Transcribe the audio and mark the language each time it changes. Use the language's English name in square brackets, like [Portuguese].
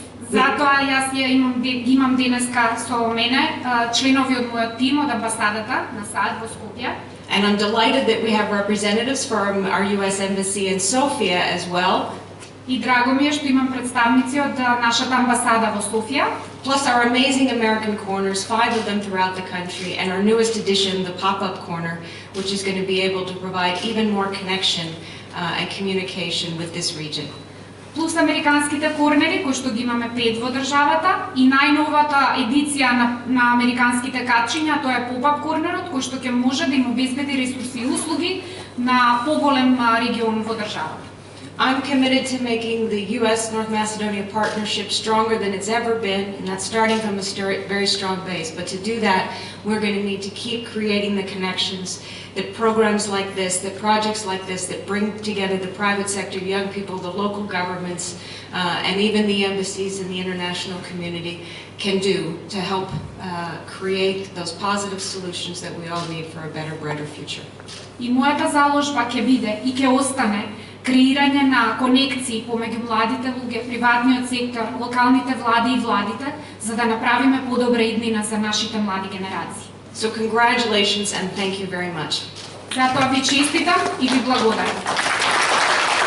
[Macedonian] Затоа јас ги имам денеска со мене членови од мојот тим од амбасадата на САД во Скопје. [English] And I'm delighted that we have representatives from our US embassy in Sofia as well. [Macedonian] И драго ми е што имам представници од нашата амбасада во Софија. [English] Plus our amazing American corners, 5 of them throughout the country, and our newest addition, the pop-up corner, which is going to be able to provide even more connection and communication with this region. [Macedonian] Плюс американските корнери, кои што ги имаме 5 во државата, и најновата едиција на американските качиња, тоа е pop-up корнерот, кој што ќе може да им обезбеди ресурси и услуги на поголем регион во државата. [English] I'm committed to making the U.S. North Macedonia partnership stronger than it's ever been, and that's starting from a very strong base. But to do that, we're going to need to keep creating the connections that programs like this, that projects like this, that bring together the private sector, young people, the local governments, and even the embassies and the international community can do to help create those positive solutions that we all need for a better, brighter future. [Macedonian] И мојата заложба ќе биде и ќе остане креирање на конекции помеѓу младите луѓе, приватниот сектор, локалните влади и владите, за да направиме подобра иднина за нашите млади генерации. [English] So congratulations and thank you very much. [Macedonian] Затоа ви честитам и ви благодарам.